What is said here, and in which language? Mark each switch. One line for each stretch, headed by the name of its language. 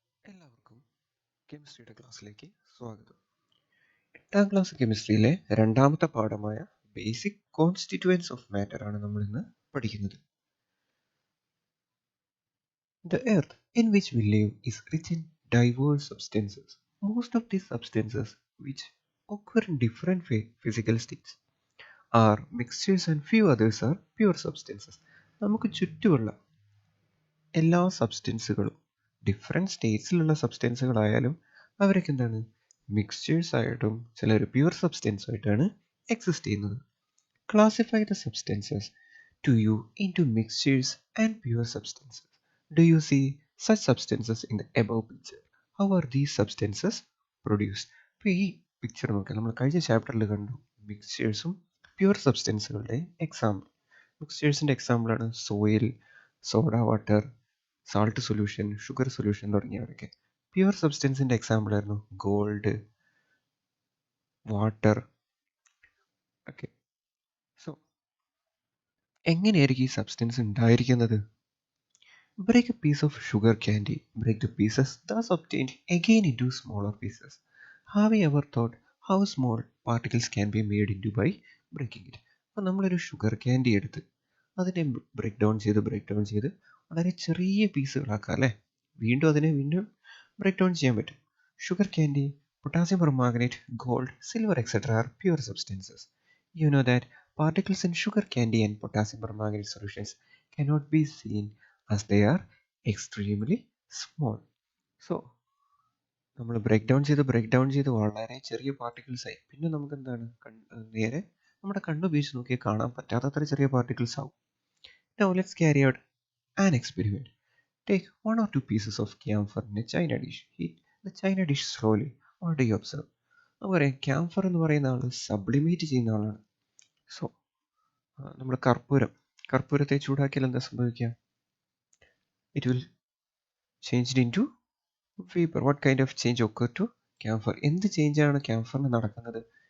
Malayalam: എല്ലാവർക്കും കെമിസ്ട്രിയുടെ ക്ലാസ്സിലേക്ക് സ്വാഗതം. 8ാം ക്ലാസ് കെമിസ്ട്രിയിലെ രണ്ടാമത്തെ പാഠമായ ബേസിക് കോൺസ്റ്റിറ്റ്യുവൻസ് ഓഫ് മാറ്റർ ആണ് നമ്മൾ ഇന്ന് പഠിക്കുന്നത്.
English: The earth in which we live is rich in diverse substances. Most of these substances, which occur in different physical states, are mixtures and few others are pure substances.
Malayalam: നമുക്ക് ചുറ്റുമുള്ള എല്ലാ സബ്സ്റ്റൻസുകളും different സ്റ്റേറ്റ്സിലുള്ള സബ്സ്റ്റൻസുകളായാലും അവരൊക്കെ എന്താണ് mixtures ആയിട്ടും ചിലർ pure substance ആയിട്ടാണ് exist ചെയ്യുന്നത്.
English: Classify the substances to you into mixtures and pure substances. Do you see such substances in the above picture? How are these substances produce?
Malayalam: ഇപ്പോൾ ഈ പിക്ചർ നോക്കിയാൽ നമ്മൾ കഴിഞ്ഞ ചാപ്റ്ററിൽ കണ്ടു മിക്സ്ചേഴ്സും പ്യുവർ സബ്സ്റ്റൻസുകളുടെ എക്സാമ്പിൾ. മിക്സ്ചേഴ്സിൻ്റെ എക്സാമ്പിളാണ് soil, soda water, salt solution, sugar solution തുടങ്ങിയവരൊക്കെ. Pure സബ്സ്റ്റൻസിൻ്റെ example ആയിരുന്നു gold, water ഒക്കെ. സോ എങ്ങനെയായിരിക്കും ഈ സബ്സ്റ്റൻസ് ഉണ്ടായിരിക്കുന്നത്?
English: Break a piece of sugar candy. Break the pieces thus obtained again into smaller pieces. Have you ever thought how small particles can be made into by breaking it?
Malayalam: അപ്പോൾ നമ്മളൊരു sugar candy എടുത്ത് അതിനെ break down ചെയ്ത് വളരെ ചെറിയ പീസുകളാക്കാം അല്ലേ? വീണ്ടും break down ചെയ്യാൻ പറ്റും.
English: Sugar candy, potassium permanganate, gold, silver etcetera are pure substances. You know that particles in sugar candy and potassium permanganate solutions cannot be seen as they are extremely small.
Malayalam: So നമ്മൾ break down ചെയ്ത് വളരെ ചെറിയ particles ആയി. പിന്നെ നമുക്ക് എന്താണ് നേരെ നമ്മുടെ കണ്ണ് ഉപയോഗിച്ച് നോക്കിയാൽ കാണാൻ പറ്റാത്തത്ര ചെറിയ പാർട്ടിക്കിൾസ് ആവും.
English: Now let's carry out an experiment. Take 1 or 2 pieces of camphor in a china dish. Heat the china dish slowly. What do you observe?
Malayalam: നമുക്കറിയാം ക്യാംഫർ എന്ന് പറയുന്ന ആൾ സബ്ലിമേറ്റ് ചെയ്യുന്ന ആളാണ്. സോ നമ്മൾ കർപ്പൂരത്തെ ചൂടാക്കിയാൽ എന്താ സംഭവിക്കുക?
English: It will changed into vapour. What kind of change occur to camphor?
Malayalam: എന്ത് ചേഞ്ചാണ് ക്യാംഫറിന് നടക്കുന്നത്?